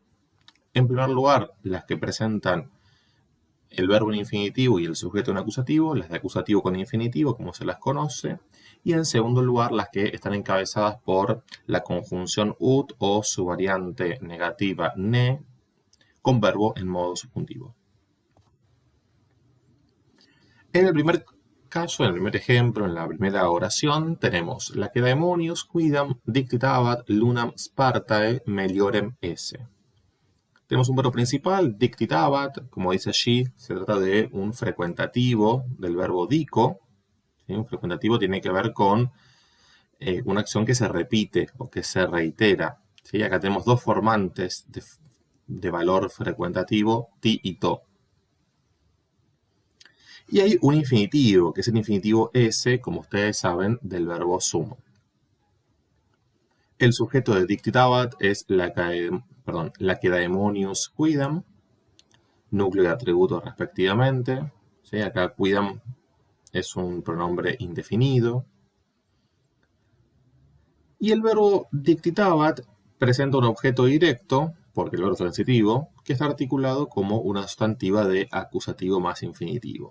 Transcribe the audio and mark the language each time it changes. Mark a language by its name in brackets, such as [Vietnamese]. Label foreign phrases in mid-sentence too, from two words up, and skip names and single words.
[Spanish] En primer lugar, las que presentan el verbo en infinitivo y el sujeto en acusativo, las de acusativo con infinitivo, como se las conoce, y en segundo lugar las que están encabezadas por la conjunción ut o su variante negativa ne con verbo en modo subjuntivo. En el primer caso, en el primer ejemplo, en la primera oración, tenemos la que [Latin] daemonius quidam dictitabat lunam Spartae meliorem esse. [Spanish] Tenemos un verbo principal, dictitabat, como dice allí, se trata de un frecuentativo del verbo dico. ¿Sí? Un frecuentativo tiene que ver con una acción que se repite o que se reitera. ¿Sí? Acá tenemos dos formantes de valor frecuentativo, ti y to. Y hay un infinitivo, que es el infinitivo esse, como ustedes saben, del verbo sum. El sujeto de dictitabat es la que [Latin] daemonius quidam, [Spanish] núcleo y atributo respectivamente. ¿Sí? Acá quidam es un pronombre indefinido. Y el verbo dictitabat presenta un objeto directo, porque el verbo es transitivo, que está articulado como una sustantiva de acusativo más infinitivo.